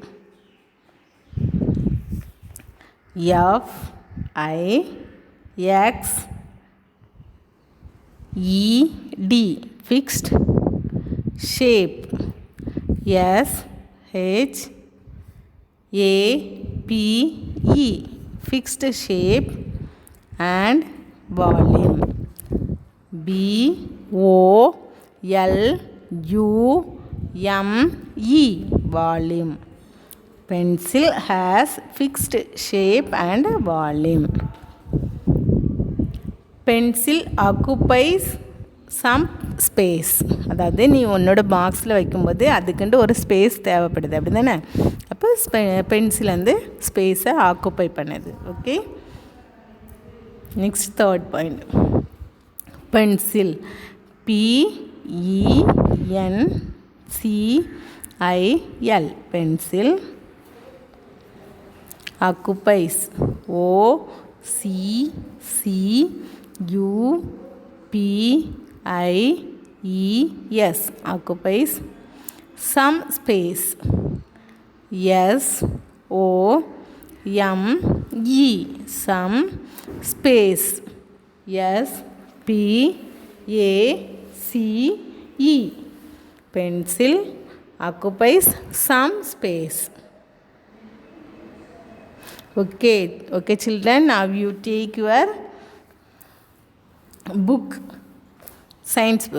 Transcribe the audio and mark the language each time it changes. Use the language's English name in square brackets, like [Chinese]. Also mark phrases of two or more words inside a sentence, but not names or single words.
[English] F-I-X-E-D, fixed shape. S-H-A-P-E, fixed shape and volume. V-O-L-U-M-E, volume. Pencil has fixed shape and volume. Pencil occupies some space. [Tamil] அதாவது நீ உன்னோட பாக்ஸில் வைக்கும்போது அதுக்குண்டு ஒரு ஸ்பேஸ் தேவைப்படுது அப்படி தானே. அப்போ பென்சில் வந்து ஸ்பேஸை ஆக்குப்பை பண்ணுது. [English] Okay, next third point. பென்சில், P-E-N-C-I-L, பென்சில் occupies, O-C-C-U-P-I-E-S, occupies some space. S-O-M-E, some space. S-P-A-C-E, pencil occupies some space. Okay children, now you take your book, science book.